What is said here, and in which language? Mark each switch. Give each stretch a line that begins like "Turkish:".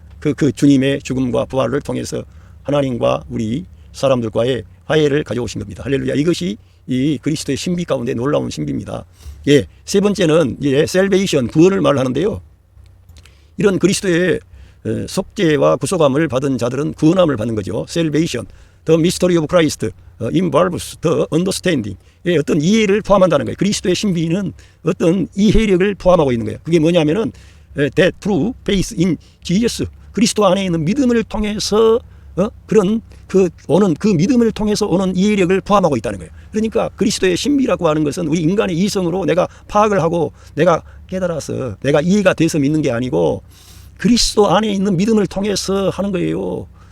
Korean: 그 주님의 죽음과 부활을 통해서 하나님과 우리 사람들과의 화해를 가져오신 겁니다. 할렐루야. 이것이 이 그리스도의 신비 가운데 놀라운 신비입니다. 예, 세 번째는, 예, salvation, 구원을 말하는데요. 이런 그리스도의 속죄와 구속함을 받은 자들은 구원함을 받는 거죠.
English: salvation, the mystery of Christ involves the understanding.
Korean: 예, 어떤 이해를 포함한다는 거예요. 그리스도의 신비는 어떤 이해력을 포함하고 있는 거예요. 그게 뭐냐면은
English: that through faith in Jesus,
Korean: 그리스도 안에 있는 믿음을 통해서 그런 오는 그 믿음을 통해서 오는 이해력을 포함하고 있다는 거예요. 그러니까 그리스도의 신비라고 하는 것은 우리 인간의 이성으로 내가 파악을 하고 내가 깨달아서 내가 이해가 돼서 믿는 게 아니고 그리스도 안에 있는 믿음을 통해서 하는 거예요.